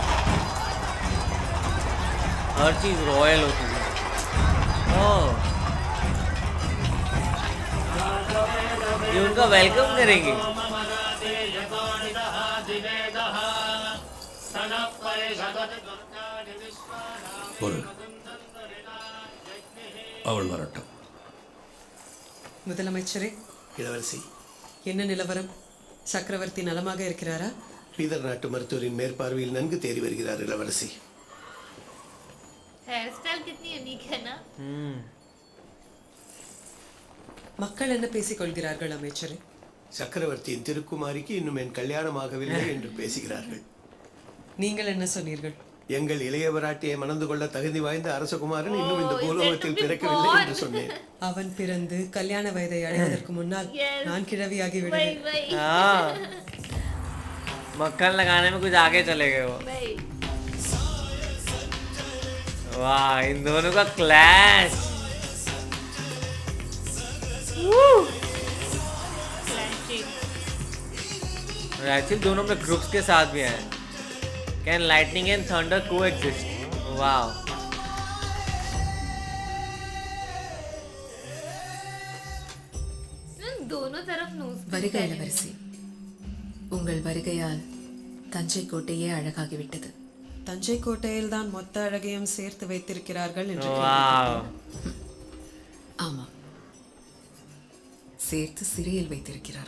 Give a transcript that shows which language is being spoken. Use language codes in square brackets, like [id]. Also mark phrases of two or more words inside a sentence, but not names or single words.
[hi] हर चीज रॉयल होती है। ओह, ये उनका वेलकम करेंगे। [ta] ஒரு அவள் வரட்டும். முதலமைச்சரே, இளவரசி, என்ன நிலவரம்? சக்கரவர்த்தி நலமாக இருக்கிறாரா? பீதர் நாட்டு மருத்துவரின் மேற்பார்வையில் நன்கு தேறி வருகிறார் இளவரசி. [hi] हेयर स्टाइल कितनी यूनिक है ना। [ta] மக்கள் என்ன பேசிக் கொள்கிறார்கள் அமைச்சரே? சக்கரவர்த்தியின் திருக்குமாரிக்கு இன்னும் என் கல்யாணம் ஆகவில்லை என்று பேசுகிறார்கள். நீங்கள் என்ன சொன்னீர்கள்? எங்கள் இளையவராட்டியை மணந்து கொள்ள தகுதி வாய்ந்த அரசகுமாரன் இன்னும் இந்த பூலோகத்தில் பிறக்கவில்லை என்று சொன்னேன். அவன் பிறந்து கல்யாண வயதை அடைவதற்கு முன்னால் நான் கிழவியாகி விடுவேன். [hi] वही हाँ, मक्खन लगाने में कुछ आगे चले गए वो। वही वाह, इन दोनों का क्लैश। एक्चुअली दोनों में ग्रुप्स के साथ भी हैं। [en] Can lightning and thunder co-exist? [hi] वाह, दोनों तरफ नोज [ta] வருக இளவரசி, உங்கள் வருகையால் தஞ்சை கோட்டையே அழகாகிவிட்டது. தஞ்சை கோட்டையில் தான் மொத்த அழகையும் சேர்த்து வைத்திருக்கிறார்கள் என்று [hi] वाह, [ta] ஆமாம், சேர்த்து சிறையில் வைத்திருக்கிறார்.